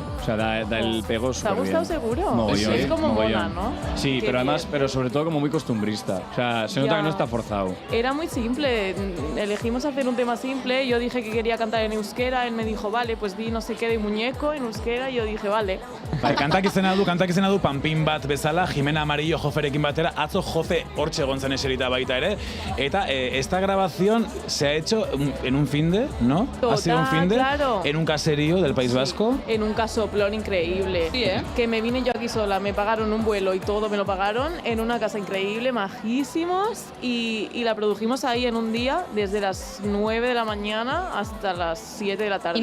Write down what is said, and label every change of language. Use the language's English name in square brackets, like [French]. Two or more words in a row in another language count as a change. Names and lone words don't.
[Spanish] O sea, da el pego ¿Te ha súper gustado bien. seguro? Mogollón, Es como mogollón. mona, ¿no? Sí, Qué pero además, bien. pero sobre todo como muy costumbrista. O sea, se nota Ya. que no está forzado. Era muy simple, elegimos hacer un tema simple, yo dije que quería cantar en euskera, él me dijo, vale, pues di no sé qué de muñeco en euskera, y yo dije, vale. [Basque] Bai, kantak izena du panpin bat bezala, Jimena Amarillo Joferekin batera, atzo Jofe hortxe egon zen eserita baita ere, eta [Spanish] esta grabación se ha hecho en un finde, ¿no? Ha sido un Total, finde, claro. en un caserío del País Vasco. En un casoplón increíble. Sí, ¿eh? Que me vine yo aquí sola, me pagaron un vuelo y todo me lo pagaron, en una casa increíble, majísimos, y la produjimos ahí en un día, desde las 9 de la mañana hasta las 7 de la tarde.